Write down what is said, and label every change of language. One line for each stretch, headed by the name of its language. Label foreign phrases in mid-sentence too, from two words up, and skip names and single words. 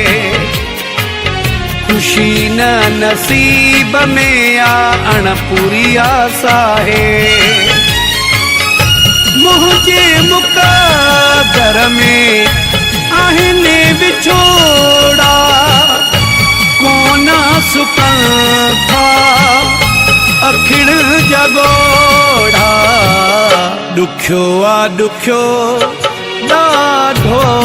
Sindhi: खुशी न नसीब में आ अणपूरी
Hindi: आशा है मुझे
Sindhi: मुक़द्दर में आहिने विछोड़ा कोना सुकन था अखिण जगोड़ा दुख्यो आ दुख्यो ॾाढो